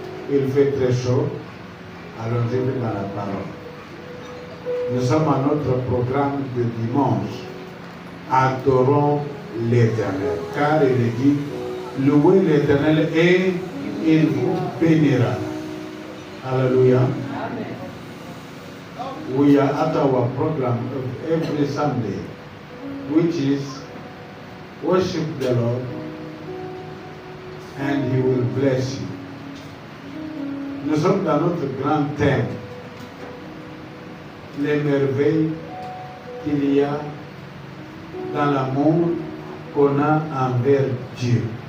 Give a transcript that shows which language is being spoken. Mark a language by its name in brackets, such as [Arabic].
[French] Il fait très chaud. Allons-y dans la parole. Nous sommes à notre programme de dimanche. Adorons l'Éternel. Car il est dit, louez l'Éternel et il vous bénira. Alléluia. Amen. [English] We are at our program of every Sunday, which is worship the Lord and He will bless you. [French] Nous sommes dans notre grand thème, les merveilles qu'il y a dans l'amour qu'on a envers Dieu.